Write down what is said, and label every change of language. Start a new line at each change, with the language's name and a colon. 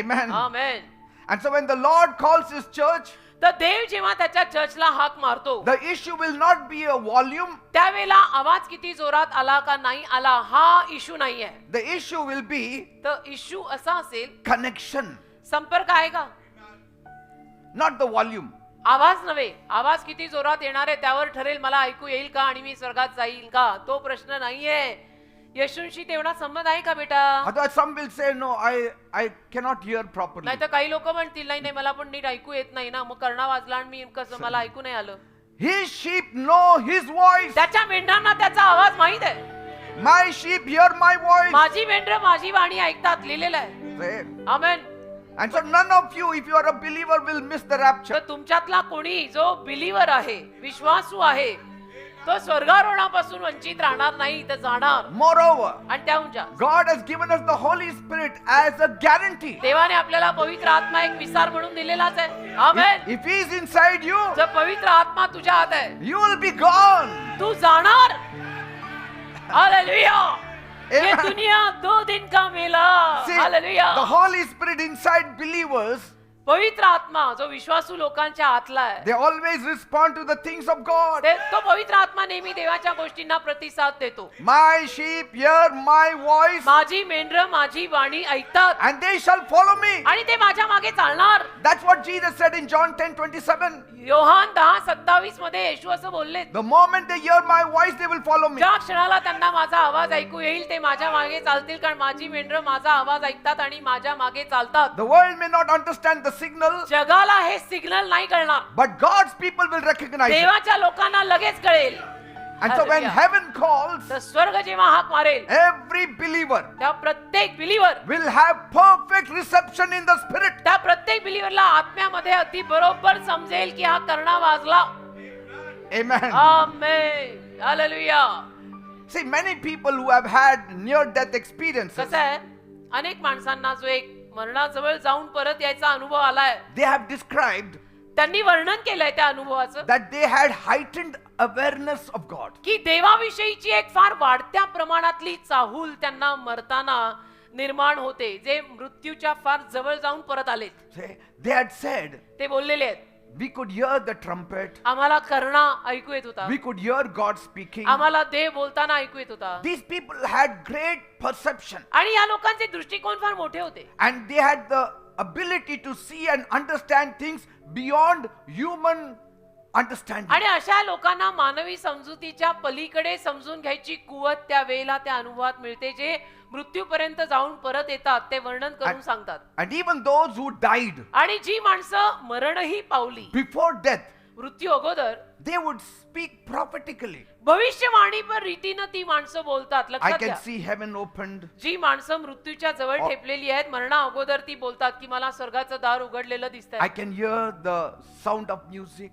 English: Amen.
Marathi: Amen.
English: And so when the Lord calls his church,
Marathi: तर देव जेव्हा त्याच्या चर्चला हाक मारतो,
English: the issue will not be a volume.
Marathi: त्यावेळेला आवाज किती जोरात आला का नाही आला हा इशू नाहीये.
English: The issue will be
Marathi: तर इशू असा असेल,
English: connection,
Marathi: संपर्क आहे का?
English: not the volume.
Marathi: आवाज नव्हे, आवाज किती जोरात येणार आहे त्यावर ठरेल मला ऐकू येईल का आणि मी स्वर्गात जाईल का, तो प्रश्न नाहीये. येशूंशी तेवढा संबंध आहे का बेटा?
English: Otherwise some will say, no, I cannot hear properly.
Marathi: नाही तर काही लोक म्हणतील नाही नाही मला पण नीट ऐकू येत नाही ना, मग कर्णा वाजला आणि मी कसं मला ऐकू नाही आलं.
English: His sheep know his voice.
Marathi: त्याच्या मेंढरांना त्याचा आवाज माहित आहे.
English: My sheep hear my voice.
Marathi: माझी मेंढरं माझी वाणी ऐकतात, लिहिलेलं आहे.
English: Say,
Marathi: amen.
English: and so none of you, if you are a believer, will miss the rapture.
Marathi: तर तुमच्यातला कोणी जो बिलीवर आहे, विश्वासू आहे, तो स्वर्गारोहणापासून वंचित राहणार नाही, तर जाणार.
English: Moreover,
Marathi: आणि त्याहून
English: God has given us the Holy Spirit as a guarantee.
Marathi: देवाने आपल्याला पवित्र आत्मा एक विसार म्हणून दिलेलाच आहे. आमेन.
English: If he is inside you,
Marathi: जर पवित्र आत्मा तुझ्या हात आहे,
English: you will be gone.
Marathi: तू जाणार. हालेलुया. ये
English: Amen.
Hindi: दुनिया 2 दिन का मेला.
English: See,
Marathi: hallelujah.
English: the Holy Spirit inside believers,
Marathi: पवित्र आत्मा जो विश्वासू लोकांच्या आतला आहे,
English: they always respond to the things of God.
Marathi: तो पवित्र आत्मा नेहमी देवाच्या गोष्टींना प्रतिसाद देतो.
English: My sheep hear my voice
Marathi: माझी मेंढरं माझी वाणी ऐकतात
English: and they shall follow me.
Marathi: आणि ते माझ्या मागे चालणार.
English: That's what Jesus said in John 10:27.
Marathi: Yohan 10:27 मध्ये येशू असं बोलले,
English: The moment they hear my voice, they will follow me.
Marathi: ज्या क्षणाला त्यांना माझा आवाज ऐकू येईल ते माझ्या मागे चालतील, कारण माझी मेंढरं माझा आवाज ऐकतात आणि माझ्या मागे चालतात.
English: The world may not understand the signal,
Marathi: जगाला हे सिग्नल नाही कळणार,
English: but God's people will recognize it.
Marathi: देवाच्या लोकांना लगेच कळेल.
English: And so when Hallelujah. heaven calls,
Marathi: तर स्वर्ग जेव्हा हाक मारेल
English: every believer
Marathi: त्या प्रत्येक believer,
English: will have perfect reception in the spirit.
Marathi: त्या प्रत्येक बिलीवरला आत्म्यामध्ये अगदी बरोबर समजेल की हा कर्णा वाजला.
English: Amen.
Marathi: Amen. Hallelujah.
English: See, many people who have had near-death experiences,
Marathi: कसं आहे, अनेक माणसांना जो एक मरणाजवळ जाऊन परत यायचा अनुभव आलाय,
English: they have described
Marathi: त्यांनी वर्णन केलंय त्या अनुभवाचं,
English: that they had heightened awareness of God.
Marathi: की देवाविषयीची एक फार वाढत्या प्रमाणातली चाहूल त्यांना मरताना निर्माण होते, जे मृत्यूच्या फार जवळ जाऊन परत आलेत.
English: They had said,
Marathi: ते बोललेले आहेत,
English: we could hear the trumpet,
Marathi: आम्हाला कर्णा ऐकू येत होता,
English: we could hear God speaking.
Marathi: आम्हाला देव बोलताना ऐकू येत होता.
English: These people had great perception,
Marathi: आणि या लोकांचे दृष्टिकोन फार मोठे होते,
English: and they had the ability to see and understand things beyond human understanding.
Marathi: आणि अशा लोकांना मानवी समजुतीच्या पलीकडे समजून घ्यायची कुवत त्या वेळेला त्या अनुभवात मिळते, जे मृत्यूपर्यंत जाऊन परत येतात ते वर्णन करून सांगतात.
English: And even those who died
Marathi: आणि जी माणसं मरणही पावली
English: before death,
Marathi: मृत्यू अगोदर,
English: they would speak prophetically.
Marathi: भविष्यवाणी पर रीतीनं ती माणसं बोलतात.
English: I
Marathi: लक्षात
English: can
Marathi: घ्या,
English: see heaven opened.
Marathi: जी माणसं मृत्यूच्या जवळ
English: Oh.
Marathi: ठेपलेली आहेत, मरणा अगोदर ती बोलतात की मला स्वर्गाचं दार उघडलेलं
English: I
Marathi: दिसतंय,
English: can hear the sound of music.